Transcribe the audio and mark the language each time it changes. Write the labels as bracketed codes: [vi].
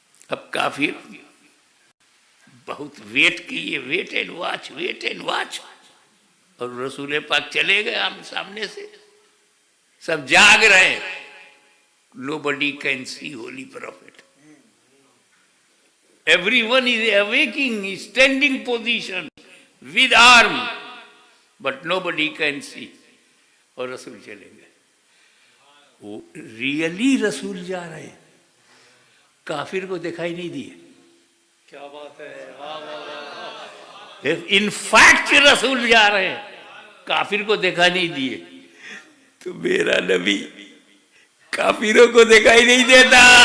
[hi] अब काफी बहुत वेट किए, [en] wait and watch, wait and watch, [hi] और रसूल पाक चले गए आमने सामने से, सब जाग रहे। [en] Nobody can see holy prophet. Everyone is awaking, standing position with arm, but nobody can see. [hi] और रसूल चले गए। वो रियली रसूल जा रहे हैं, काफिर को दिखाई नहीं दिए। क्या बात है, वाह वाह वाह। इनफैक्ट रसूल जा रहे हैं, काफिर को दिखा नहीं दिए। तो मेरा नबी काफिरों को दिखाई नहीं देता।